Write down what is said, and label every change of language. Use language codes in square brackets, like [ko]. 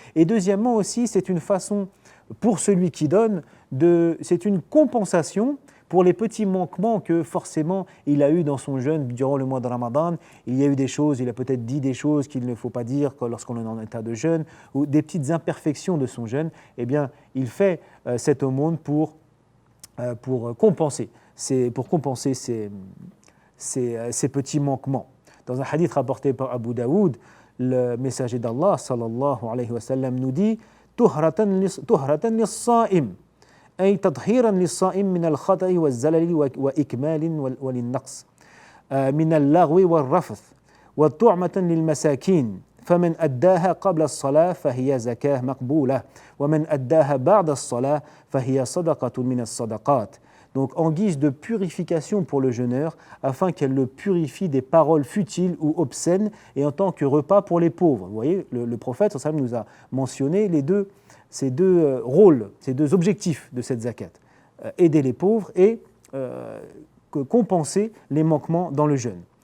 [fr] Et deuxièmement aussi, c'est une façon, pour celui qui donne, c'est une compensation pour les petits manquements que forcément il a eu dans son jeûne durant le mois de Ramadan. Il y a eu des choses, il a peut-être dit des choses qu'il ne faut pas dire lorsqu'on est en état de jeûne, ou des petites imperfections de son jeûne. Eh bien, il fait cette aumône pour compenser ces petits manquements. Dans un hadith rapporté par Abu Daoud, le messager d'Allah sallallahu alayhi wa sallam nous dit [ar] tuhratan lis-sa'im أي تطهيرا للصائم من الخطأ والزلل وإكمال وللنقص من اللغو والرفث وطعمة للمساكين فمن أداها قبل الصلاة فهي زكاة مقبولة ومن أداها بعد الصلاة فهي صدقة من الصدقات. [fr] Donc en guise de purification pour le jeûneur, afin qu'elle le purifie des paroles futiles ou obscènes et en tant que repas pour les pauvres. Vous voyez, le prophète sallallahu alayhi wa sallam nous a mentionné ces 2 rôles, ces 2 objectifs de cette zakat. Aider les pauvres et compenser les manquements dans le jeûne.